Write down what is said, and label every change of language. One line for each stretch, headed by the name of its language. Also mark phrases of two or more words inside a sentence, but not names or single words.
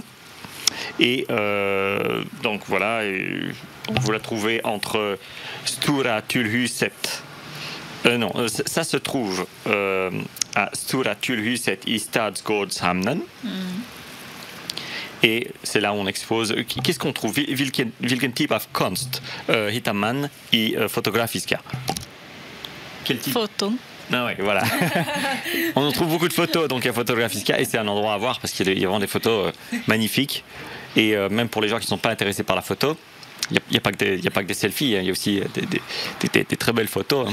French: Et donc voilà, vous la trouvez entre Stora Tullhuset. Non, ça se trouve à Stora Tullhuset i Stadsgårdshamnen. Et c'est là où on expose. Qu'est-ce qu'on trouve?
Swedish: Vilken typ av konst hittar man i Fotografiska?
French: Quel type? Photon. Ah oui, voilà. On en trouve beaucoup de photos donc à Fotografiska et c'est un endroit à voir parce qu'il y a vraiment des photos magnifiques. Et même pour les gens qui ne sont pas intéressés par la photo, il n'y a pas que des selfies, hein, il y a aussi des très belles photos.